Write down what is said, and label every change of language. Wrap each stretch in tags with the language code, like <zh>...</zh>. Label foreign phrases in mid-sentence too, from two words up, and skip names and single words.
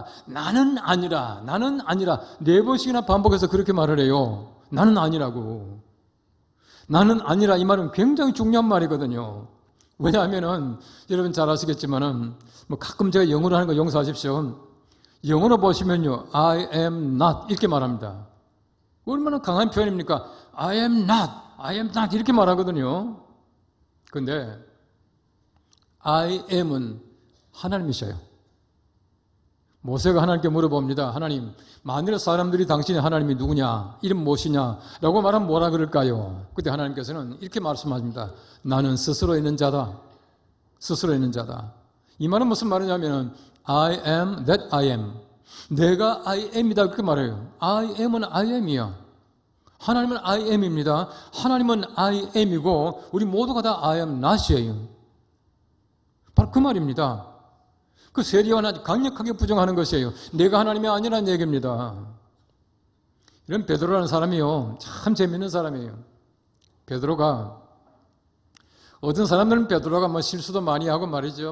<ko>나는 아니라 4번씩이나 반복해서 그렇게 말을 해요. 나는 아니라고. 나는 아니라 이 말은 굉장히 중요한 말이거든요. 왜냐하면은 여러분 잘 아시겠지만은 가끔 제가 영어로 하는 거 용서하십시오. 영어로 보시면요.</ko> <en>I am not</en> <ko>이렇게 말합니다. 얼마나 강한 표현입니까?</ko> <en>I am not</en> <ko>이렇게 말하거든요. 근데</ko> <en>I am</en> <ko>은 하나님이셔요. 모세가 하나님께 물어봅니다. 하나님, 만일 사람들이 당신의 하나님이 누구냐? 이름 무엇이냐? 라고 말하면 뭐라 그럴까요? 그때 하나님께서는 이렇게 말씀하십니다. 나는 스스로 있는 자다. 스스로 있는 자다. 이 말은 무슨 말이냐면</ko> <en>I am that I am.</en> <ko>내가</ko> <en>I am</en> <ko>이다 그렇게 말해요.</ko> <en>I am은 I am이야.</en> <ko>하나님은</ko> <en>I am</en> <ko>입니다. 하나님은</ko> <en>I am</en> <ko>이고 우리 모두가 다</ko> <en>I am not</en> <ko>이에요. 바로 그 말입니다. 그 세례요한 아주 강력하게 부정하는 것이에요. 내가 하나님이 아니라는 얘기입니다. 이런 베드로라는 사람이요. 참 재밌는 사람이에요. 베드로가 어떤 사람들은 베드로가 실수도 많이 하고 말이죠.</ko>